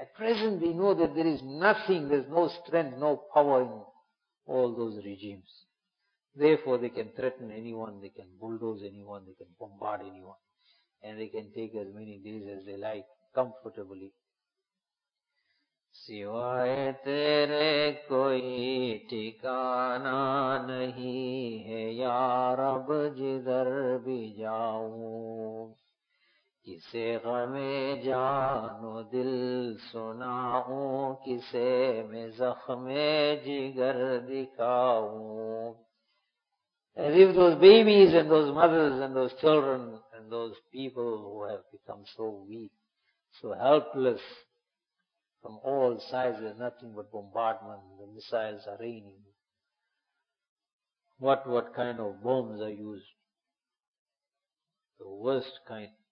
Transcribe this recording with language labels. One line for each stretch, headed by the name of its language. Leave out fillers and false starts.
English: At present, they know that there is nothing, there is no strength, no power in all those regimes. Therefore, they can threaten anyone, they can bulldoze anyone, they can bombard anyone, and they can take as many days as they like, comfortably.
Hindi: सिवाय तेरे कोई ठिकाना नहीं है यार, अब जिधर भी जाऊं किसे गमे जानो दिल सुनाऊं, किसे मैं जख्मे जिगर दिखाऊं.
English: As if those babies and those mothers and those children and those people who have become so weak, so helpless from all sides, there's nothing but bombardment, the missiles are raining. What kind of bombs are used? The worst kind.